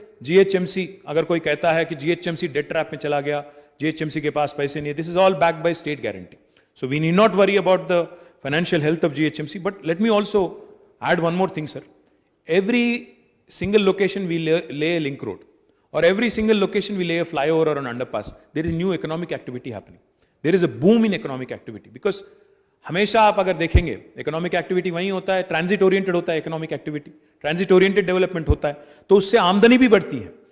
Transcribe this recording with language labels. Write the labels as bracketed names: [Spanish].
[Hindi] GHMC, अगर कोई कहता है कि जीएचएमसी डेट ट्रैप में चला गया, जीएचएमसी के पास पैसे नहीं है, [English] This is all backed by state guarantee. So we need not worry about the financial health of GHMC. But let me also add one more thing, sir. Every single location we lay a link road, or every single location we lay a flyover or an underpass, there is new economic activity happening. There is a boom in economic activity because [Hindi] हमेशा आप अगर देखेंगे economic activity वहीं होता है, transit oriented होता है economic activity, transit oriented development होता है, तो उससे आमदनी भी बढ़ती है.